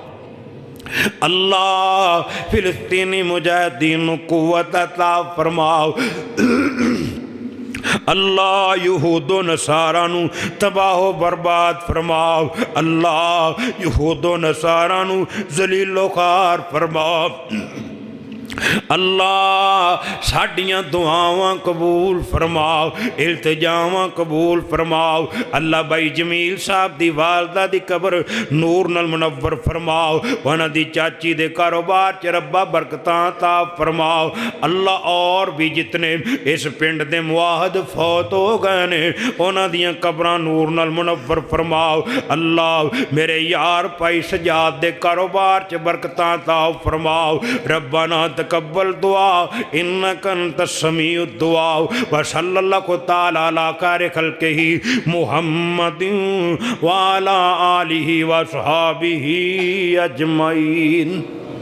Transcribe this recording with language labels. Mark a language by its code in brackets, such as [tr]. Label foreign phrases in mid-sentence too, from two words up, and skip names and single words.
[pa] اللہ فلسطینی مجاہدین قوت عطا فرماؤ اللہ یہود و نصارہ نو تباہ و برباد فرماؤ اللہ یہود و نصارہ نو ذلیل و خوار فرماؤ اللہ ساڑیاں دعاواں قبول فرماؤ التجاواں قبول فرماؤ اللہ بھائی جمیل صاحب دی والدہ دی قبر نور نال منور فرماؤ وہاں دی چاچی دے کاروبار چ ربا برکتاں عطا فرماؤ اللہ اور بھی جتنے اس پنڈ دے مواحد فوت ہو گئے نے وہاں دیاں قبراں نور نال منور فرماؤ اللہ میرے یار پائی سجاد دے کاروبار چ برکتاں عطا فرماؤ [ar] ربنا تقبل دعا انک انت السمیع الدعاء وصلی اللہ تعالی علی خیر خلقہ محمد وعلی آلہ وصحابہ اجمعین.